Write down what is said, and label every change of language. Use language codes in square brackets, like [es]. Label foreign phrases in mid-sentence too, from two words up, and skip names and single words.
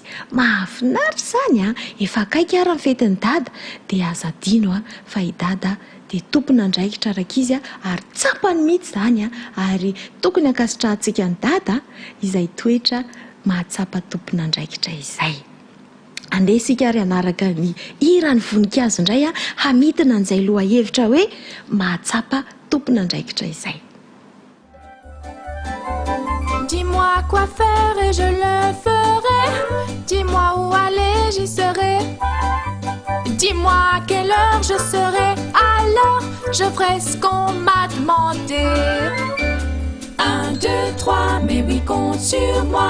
[mg] Mahafinaritra izany efa akaiky ary ny fetin'ny dada dia aza adino fa i dada dia tompony andraikitra raka izy ary tsapany mihitsy izany ary tokony ankasitrahantsika ny dada izay toetra mahatsapa tompony andraikitra izay. Andeha isika ary anaraka ny hiran'ny voninkazo indray hamidina an'izay lohahevitra hoe mahatsapa tompony andraikitra izay. [fr] Dis-moi quoi faire et je le ferai. Dis-moi où aller, j'y serai. Dis-moi à quelle heure je serai. Alors je ferai ce qu'on m'a demandé. 1, 2, 3, mais oui, compte sur moi.